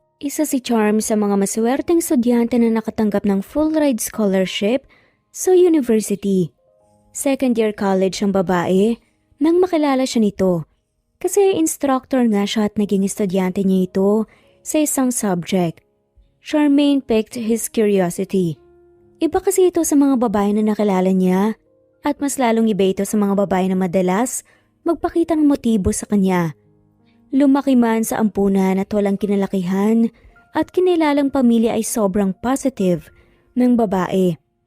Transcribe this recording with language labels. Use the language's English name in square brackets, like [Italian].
[Filipino] Isa si Charm sa mga maswerteng estudyante na nakatanggap ng full ride scholarship sa university. Second year college ang babae nang makilala siya nito. Kasi instructor nga siya at naging estudyante niya ito sa isang subject. [English] Charmaine piqued his curiosity. [Filipino] Iba kasi ito sa mga babae na nakilala niya at mas lalong iba ito sa mga babae na madalas magpakita ng motibo sa kanya. Lumaki man sa ampunan at walang kinalakihan at kinilalang pamilya ay sobrang positive ng babae.